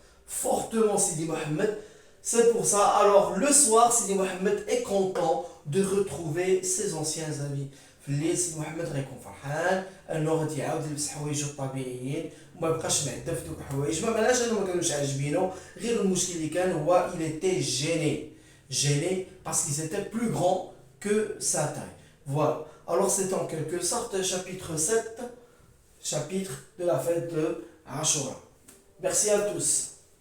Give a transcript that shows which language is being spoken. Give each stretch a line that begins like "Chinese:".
French: fortement Sidi Mohamed. C'est pour ça, alors le soir, Sidi Mohamed est content de retrouver ses anciens amis.
Arabic: في الليل سيدي محمد غيكون فرحان انه غادي يعاود يلبس حوايجو الطبيعيين وما يبقاش معدة في دوك الحوايج، ما معناش انه ما كانوش عاجبينه، غير المشكل اللي كان هو
French: il était gêné parce qu'ils étaient plus grands que sa taille. Voilà. Alors c'est en quelque sorte chapitre 7, chapitre de la fête de Ashura. Merci à tous.